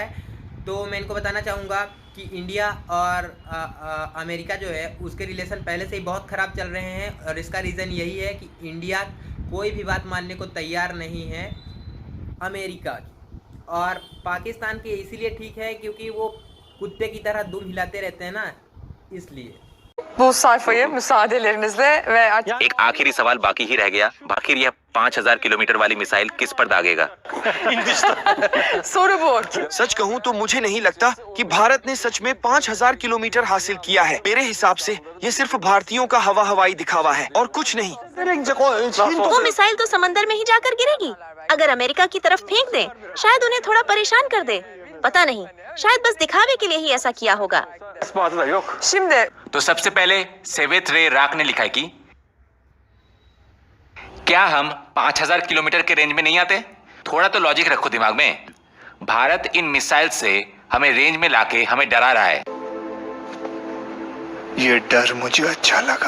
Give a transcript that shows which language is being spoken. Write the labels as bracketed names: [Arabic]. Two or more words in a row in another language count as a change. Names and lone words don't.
[Hindi] तो मैं इनको बताना चाहूँगा कि इंडिया और अमेरिका जो है उसके रिलेशन पहले से ही बहुत ख़राब चल रहे हैं, और इसका रीज़न यही है कि इंडिया कोई भी बात मानने को तैयार नहीं है अमेरिका की, और पाकिस्तान के इसीलिए ठीक है क्योंकि वो कुत्ते की तरह दुम हिलाते रहते हैं ना, इसलिए। [Turkish] Bu sayfayı müsaadelerinizle ve [Hindi] एक आखिरी सवाल बाकी ही रह गया। आखिर यह 5000 किलोमीटर वाली मिसाइल किस पर दागेगा? [Turkish] soru bu. [Hindi] सच कहूँ तो मुझे नहीं लगता कि भारत ने सच में 5000 किलोमीटर हासिल किया है। मेरे हिसाब से ये सिर्फ भारतीयों का हवाई दिखावा है और कुछ नहीं। वो मिसाइल तो समंदर में ही जाकर गिरेगी। अगर अमेरिका की तरफ फेंक दे, शायद उन्हें थोड़ा परेशान कर दे। पता नहीं, शायद बस दिखावे के लिए ही ऐसा किया होगा। [Turkish] ispatı da yok. Şimdi [Hindi] तो सबसे पहले सेवेत रे राक ने लिखा है कि क्या हम 5000 किलोमीटर के रेंज में नहीं आते? थोड़ा तो लॉजिक रखो दिमाग में। भारत इन मिसाइल से हमें रेंज में लाके हमें डरा रहा है। ये डर मुझे अच्छा लगा,